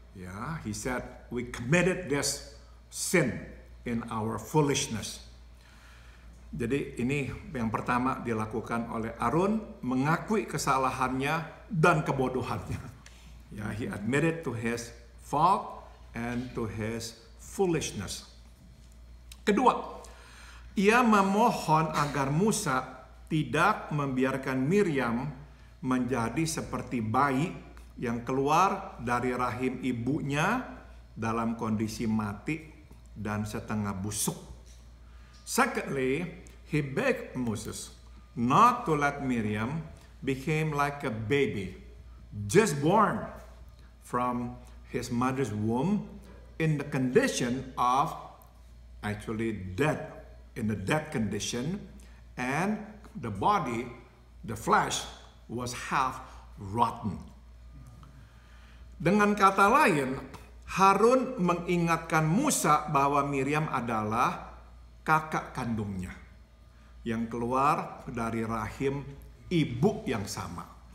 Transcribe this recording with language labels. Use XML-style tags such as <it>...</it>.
<en>Ya, he said, we committed this sin in our foolishness.</en> <id>Jadi ini yang pertama dilakukan oleh Harun, mengakui kesalahannya dan kebodohannya.</id> <en>Ya, he admitted to his fault and to his foolishness.</en> <id>Kedua, ia memohon agar Musa tidak membiarkan Miriam menjadi seperti bayi yang keluar dari rahim ibunya dalam kondisi mati dan setengah busuk.</id> <en>Secondly, he begged Moses not to let Miriam become like a baby, just born from his mother's womb in the condition of actually dead, in the dead condition, and the body, the flesh, was half rotten.</en> <id>Dengan kata lain, Harun mengingatkan Musa bahwa Miriam adalah kakak kandungnya yang keluar dari rahim ibu yang sama.</id>